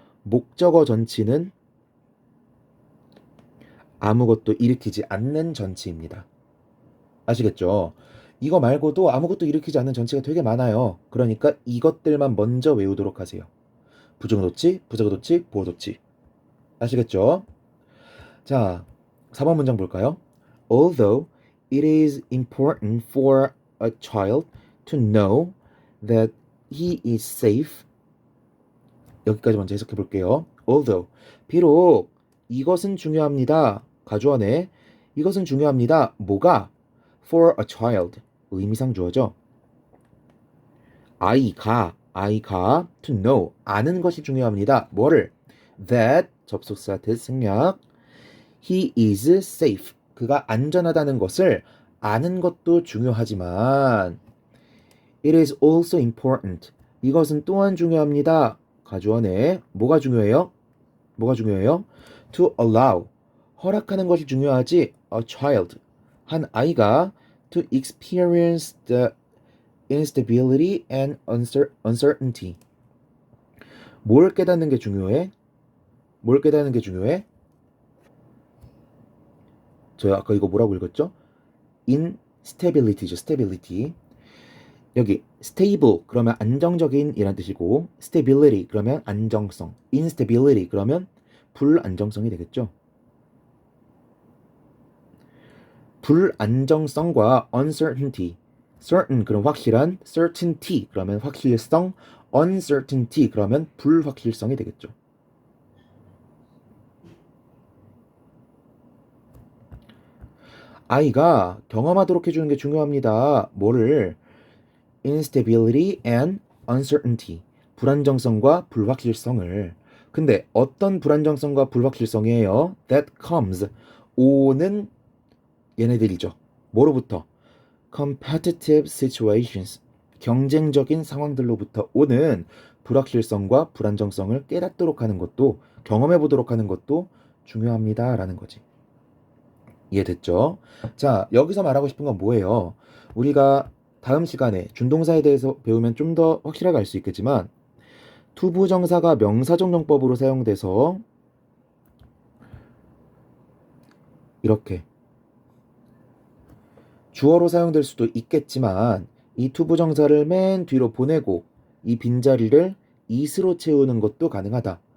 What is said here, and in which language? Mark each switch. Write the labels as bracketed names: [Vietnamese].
[Korean] 목적어 전치는 아무것도 일으키지 않는 전치입니다. 아시겠죠? 이거 말고도 아무것도 일으키지 않는 전치가 되게 많아요. 그러니까 이것들만 먼저 외우도록 하세요. 부정어 도치, 부사구 도치, 보어 도치. 아시겠죠? 자, 4번 문장 볼까요? [English] Although it is important for a child to know that he is safe. [Korean] 여기까지 먼저 해석해 볼게요. Although 비록 이것은 중요합니다. 가주어네. 이것은 중요합니다. 뭐가? [English] For a child. [Korean] 의미상 주어죠. 아이가 [English] to know [Korean] 아는 것이 중요합니다. 뭐를? That 접속사 that 생략 [English] he is safe [Korean] 그가 안전하다는 것을 아는 것도 중요하지만 [English] it is also important [Korean] 이것은 또한 중요합니다. 가주어네. 뭐가 중요해요? 뭐가 중요해요? [English] To allow [Korean] 허락하는 것이 중요하지 [English] a child [Korean] 한 아이가 [English] to experience the instability and uncertainty [Korean] 뭘 깨닫는 게 중요해? 뭘 깨닫는 게 중요해? 저 아까 이거 뭐라고 읽었죠? [English] instability죠. stability. [Korean] 여기 stable 그러면 안정적인 이란 뜻이고 stability 그러면 안정성, instability 그러면 불안정성이 되겠죠. 불안정성과 uncertainty, certain 그럼 확실한, certainty 그러면 확실성, uncertainty 그러면 불확실성이 되겠죠. 아이가 경험하도록 해주는 게 중요합니다. 뭐를? [English] instability and uncertainty. [Korean] 불안정성과 불확실성을. 근데 어떤 불안정성과 불확실성이에요? [English] that comes. [Korean] 오는 얘네들이죠. 뭐로부터? [English] competitive situations. [Korean] 경쟁적인 상황들로부터 오는 불확실성과 불안정성을 깨닫도록 하는 것도 경험해보도록 하는 것도 중요합니다. 라는 거지. 이해됐죠? 자, 여기서 말하고 싶은 건 뭐예요? 우리가 다음 시간에 준동사에 대해서 배우면 좀 더 확실하게 알 수 있겠지만 투부정사가 명사적 용법으로 사용돼서 이렇게 주어로 사용될 수도 있겠지만 이 투부정사를 맨 뒤로 보내고 이 빈자리를 is로 채우는 것도 가능하다.